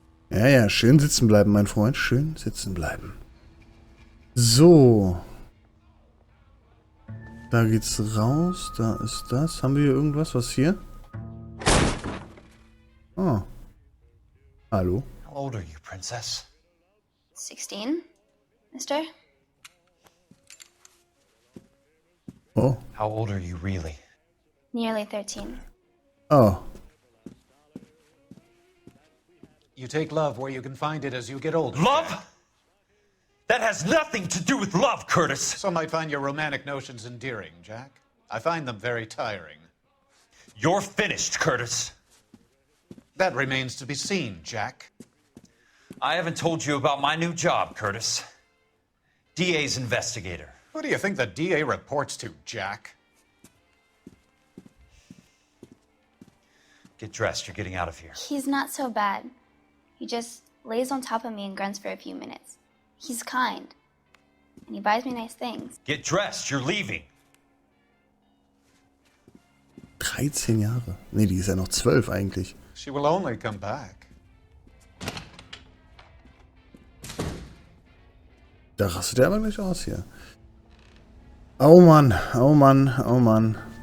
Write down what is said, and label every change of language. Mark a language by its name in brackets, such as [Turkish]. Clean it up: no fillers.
[German] Ja, schön sitzen bleiben, mein Freund. Schön sitzen bleiben. So. Da geht's raus. Da ist das. Haben wir hier irgendwas? Was hier? Oh. Hallo. [English] How old are you, Princess? 16, mister? Oh. How old are you really? Nearly 13. Oh. You take love where you can find it as you get older. Love? Jack. That has nothing to do with love, Curtis. Some might find your romantic notions endearing, Jack. I find them very tiring. You're finished, Curtis. That remains to be seen, Jack. I haven't told you about my new job, Curtis. DA's investigator. Who do you think the DA reports to, Jack? Get dressed, you're getting out of here. He's not so bad. He just lays on top of me and grunts for a few minutes. He's kind. And he buys me nice things. Get dressed, you're leaving. [German] 13 Jahre. Nee, die ist ja noch 12 eigentlich. [English] She will only come back. [German] Da rastet er aber gleich aus hier. Oh Mann, oh Mann, oh Mann.